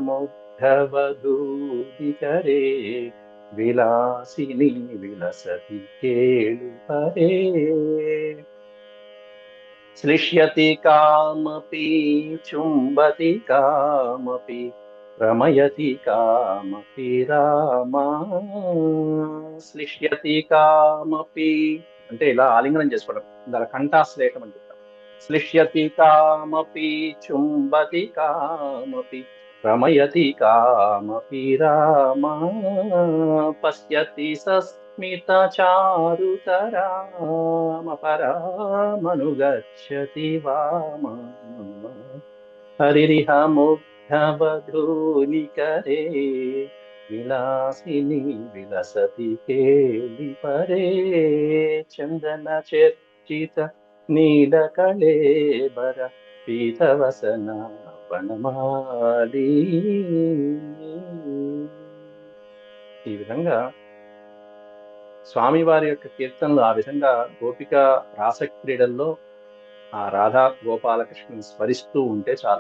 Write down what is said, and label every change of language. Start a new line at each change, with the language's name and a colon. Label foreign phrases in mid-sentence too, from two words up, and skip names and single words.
Sanskrit: मुग्धवधूदिकरे विलासिनी विलसति केळुपरे श्लिष्यति कामपि चुम्बति कामपि रमयति कामपि रामा श्लिष्यति कामपि
Telugu: అంటే ఇలా ఆలింగనం చేసుకోవడం, దాని కంఠాశ్లేషం అని చెప్తాం.
Sanskrit: श्लिष्यति कामपि चुम्बति कामपि रमयति कामपि रामा पश्यति सस्मितचारुतरामपरामनुगच्छति वामा हरिरिह मुग्धवधूनिकरे विलासिनी विलसति केळिपरे चन्दनचर्चित नीलकळेबर पीतवसन వనమాలి.
Telugu: ఈ విధంగా స్వామివారి యొక్క కీర్తనలు ఆ విధంగా గోపిక రాసక్రీడల్లో ఆ రాధా గోపాలకృష్ణుని స్మరిస్తూ ఉంటే చాలు.